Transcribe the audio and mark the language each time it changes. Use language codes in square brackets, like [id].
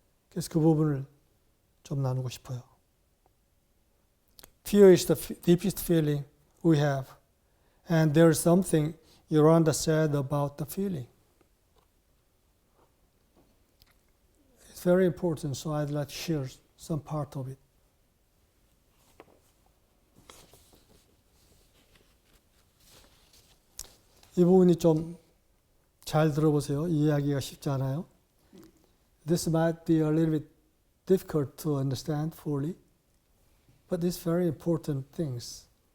[ko] 그래서 그 부분을 좀 나누고 싶어요. [en] Fear is the deepest feeling we have, and there is something Yoranda said about the feeling. It's very important, so I'd like to share some part of it. [ko] 이 부분이 좀 잘 들어보세요. 이해하기가 쉽지 않아요. [en] This might be a little bit difficult to understand fully, but these very important things.